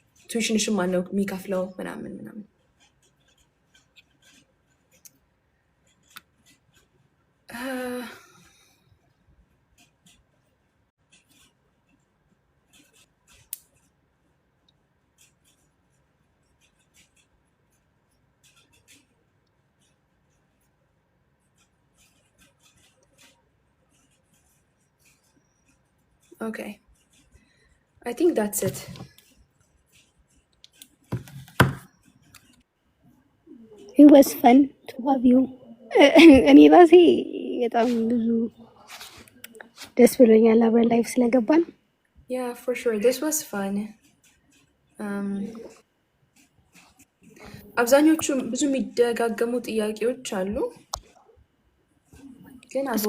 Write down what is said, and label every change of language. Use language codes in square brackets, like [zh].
[am] ቱዊሽንሽን ማን ነው የሚከፍለው ምናምን ምናምን። [en] Okay, I think that's it. It was fun to have you. [am] እኔ ራሴ በጣም ብዙ ደስ ብሎኛል አብረን ላይፍ ስለገባን። [en] Yeah, for sure. This was fun. [am] አብዛኞቹ ብዙ የሚደጋገሙ ጥያቄዎች አሉ፣ ግን